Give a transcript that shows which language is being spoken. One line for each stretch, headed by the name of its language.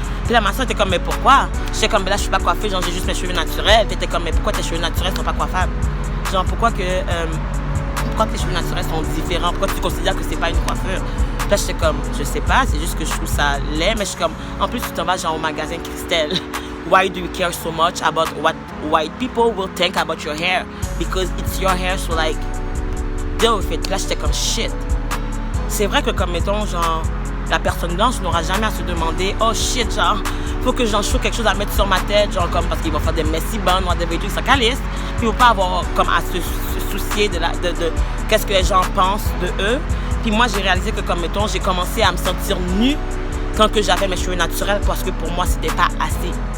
French: Puis là, ma soeur était comme, mais pourquoi? J'étais comme, mais là, je suis pas coiffée, genre, j'ai juste mes cheveux naturels. Puis elle était comme, mais pourquoi tes cheveux naturels sont pas coiffables? Genre, pourquoi tes cheveux naturels sont différents? Pourquoi tu considères que c'est pas une coiffure? Puis là, j'étais comme, je sais pas, c'est juste que je trouve ça laid. Mais je suis comme, en plus, tu t'en vas, genre, au magasin Christelle.
English: Why do you care so much about what white people will think about your hair? Because it's your hair, so like, deal with it.
French: Puis là, j'étais comme,
English: shit.
French: C'est vrai que, comme, mettons, genre, la personne blanche n'aura jamais à se demander,
English: oh shit,
French: genre, faut que j'en trouve quelque chose à mettre sur ma tête, genre, comme, parce qu'ils vont faire des messy buns, whatever, tout ça calisse. Puis, il ne faut pas avoir, comme, à se soucier de qu'est-ce que les gens pensent de eux. Puis, moi, j'ai réalisé que, comme, mettons, j'ai commencé à me sentir nue quand que j'avais mes cheveux naturels parce que pour moi, c'était pas assez.